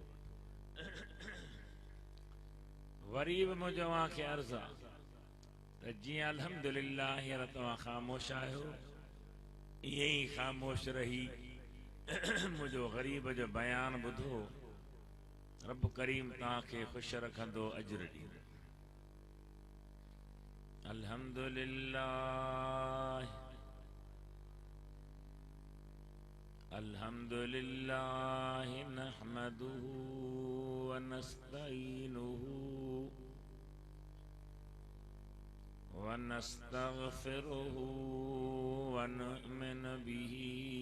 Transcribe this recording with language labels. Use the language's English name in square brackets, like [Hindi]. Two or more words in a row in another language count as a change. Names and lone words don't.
[Sindhi] वरी बि मुंहिंजो अव्हांखे अर्ज़ु आहे त जीअं अल्हम्दुलिल्लाह हींअर तव्हां ख़ामोश आहियो, ईअं ई ख़ामोश रही मुंहिंजो ग़रीब जो बयान ॿुधो। रब करीम तव्हांखे ख़ुशि रखंदो, अजर ॾींदो। [Arabic] الحمد لله الحمد لله نحمده ونستعينه ونستغفره ونؤمن به